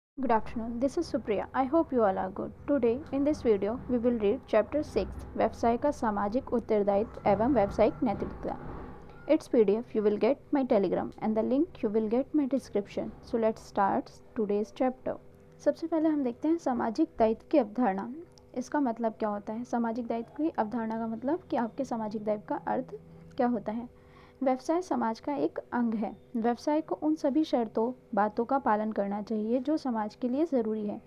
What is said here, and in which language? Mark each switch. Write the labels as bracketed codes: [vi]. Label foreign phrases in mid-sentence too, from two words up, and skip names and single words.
[en] Good afternoon, this is Supriya. I hope you all are good. Today in this video we will read chapter 6 [hi] व्यवसाय का सामाजिक उत्तरदायित्व एवं व्यावसायिक नैतिकता. [en] Its PDF you will get my Telegram and the link you will get my description. So let's start today's chapter. [hi] सबसे पहले हम देखते हैं सामाजिक दायित्व की अवधारणा. इसका मतलब क्या होता है? सामाजिक दायित्व की अवधारणा का मतलब कि आपके सामाजिक दायित्व का अर्थ क्या होता है. व्यवसाय समाज का एक अंग है. व्यवसाय को उन सभी शर्तों बातों का पालन करना चाहिए जो समाज के लिए ज़रूरी है.